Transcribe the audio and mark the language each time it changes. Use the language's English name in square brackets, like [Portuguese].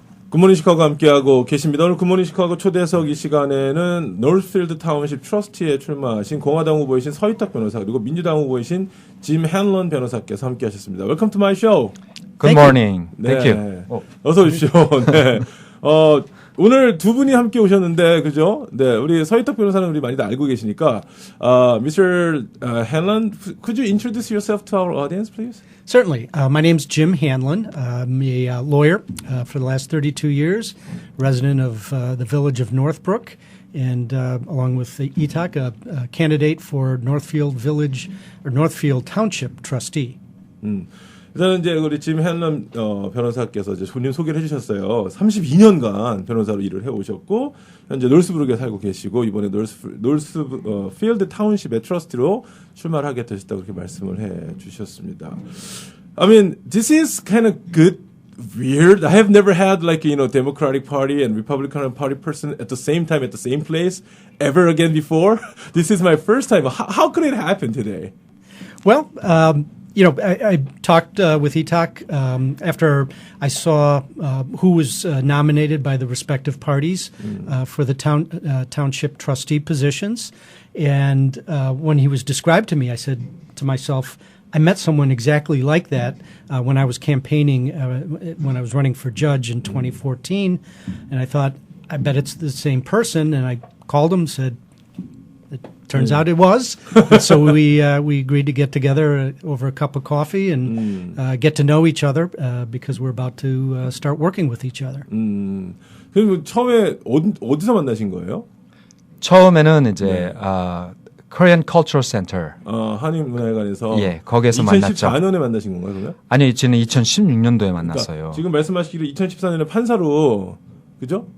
[Korean] 굿모닝 시카고 함께하고 계십니다. 오늘 굿모닝 시카고 초대석 이 시간에는 노스필드 타운십 트러스티에 출마하신 공화당 후보이신 서희탁 변호사 그리고 민주당 후보이신 짐 헨런 변호사께서 함께하셨습니다. [English] Welcome to my show. Good morning. [Korean] 네. [English] Thank you. [Korean] 어서 오십시오. 네. 오늘 두 분이 함께 오셨는데, 그죠? 네, 우리 서희탁 변호사는 우리 많이들 알고 계시니까, [English] Mr. Hanlon, could you introduce yourself to our audience, please? Certainly. My name's Jim Hanlon. I'm a lawyer for the last 32 years, resident of the village of Northbrook, and along with Itak, a candidate for Northfield Village or Northfield Township trustee. [Korean] 일단은 이제 우리 짐 헨런 변호사께서 이제 본인 소개를 해주셨어요. 32년간 변호사로 일을 해오셨고 현재 노스브룩에 살고 계시고 이번에 노스필드 타운십의 트러스티로 출마를 하게 되셨다고 그렇게 말씀을 해주셨습니다. [English] I mean, this is kind of good. Weird. I have never had Democratic Party and Republican Party person at the same time at the same place ever again before. This is my first time. How could it happen today? Well, I talked with Itak after I saw who was nominated by the respective parties for the township trustee positions. And when he was described to me, I said to myself, I met someone exactly like that when I was campaigning, when I was running for judge in 2014. And I thought, I bet it's the same person. And I called him, said, turns out it was. So we agreed to get together over a cup of coffee and get to know each other because we're about to start working with each other. [Korean] 그리고 처음에 어디서 만나신 거예요? 처음에는 이제 [English] Korean Cultural Center. [Korean] 한인문화회관에서. 예, 거기에서 만났죠. 2014년에 만나신 건가요, 그러면? 아니요, 저는 2016년도에 만났어요. 그러니까 지금 말씀하시기로 2014년에 판사로 그죠?